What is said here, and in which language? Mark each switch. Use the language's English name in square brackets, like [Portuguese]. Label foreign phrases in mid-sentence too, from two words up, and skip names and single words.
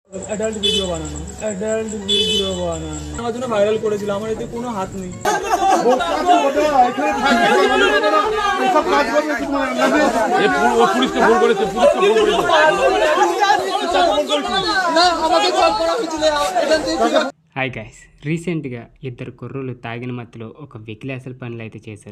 [Hindi] अडल्ट वीडियो बनाना [Bangla] ভাইরাল করেছিল আমার এতে কোনো হাত নেই [English] Hi guys, [Telugu] రీసెంట్గా ఇద్దరు కుర్రోళ్ళు తాగిన మత్తులో ఒక వెకిలాసల పనులు అయితే చేశారు.